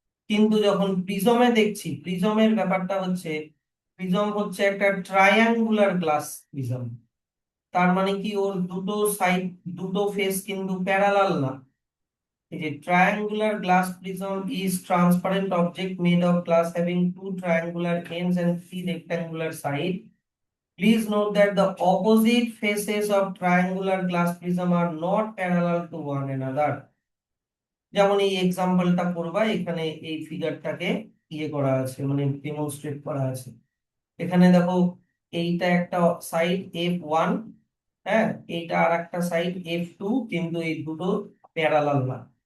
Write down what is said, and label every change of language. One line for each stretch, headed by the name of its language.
Bangla: কিন্তু যখন প্রিজমে দেখছি, প্রিজমের ব্যাপারটা হচ্ছে, প্রিজম হচ্ছে একটা ট্রায়াঙ্গুলার গ্লাস প্রিজম। তার মানে কি, ওর দুটো সাইড, দুটো ফেস কিন্তু প্যারালাল না।
English: এই যে triangular glass prism is transparent object made of glass having two triangular ends and three rectangular side. Please note that the opposite faces of triangular glass prism are not parallel to one another.
Bangla: যেমন এই এক্সাম্পলটা করবা, এখানে এই ফিগারটাকে ইয়ে করা আছে, মানে demonstrate করা আছে। এখানে দেখো, এইটা একটা সাইড F1, হ্যাঁ, এইটা আর একটা সাইড F2, কিন্তু এই দুটো প্যারালাল না।